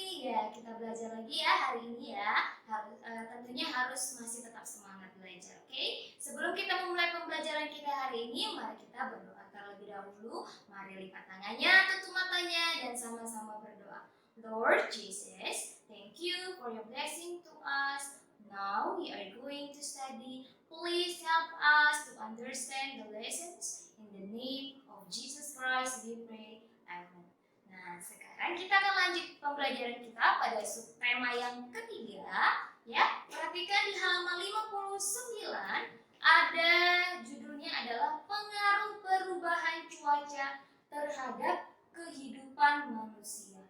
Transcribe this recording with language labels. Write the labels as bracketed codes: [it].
[id] ya kita belajar lagi ya hari ini ya. Tentunya harus masih tetap semangat belajar, oke? Sebelum kita memulai pembelajaran kita hari ini, mari kita berdoa terlebih dahulu. Mari lipat tangannya, tutup matanya, dan sama-sama berdoa. [en] Lord Jesus, thank you for your blessing to us. Now we are going to study. Please help us to understand the lessons. In the name of Jesus Christ we pray. Amen. [id] Nah, sekarang kita akan lanjut pembelajaran kita pada subtema yang ketiga. Ya, perhatikan di halaman 59 ada judulnya adalah pengaruh perubahan cuaca terhadap kehidupan manusia.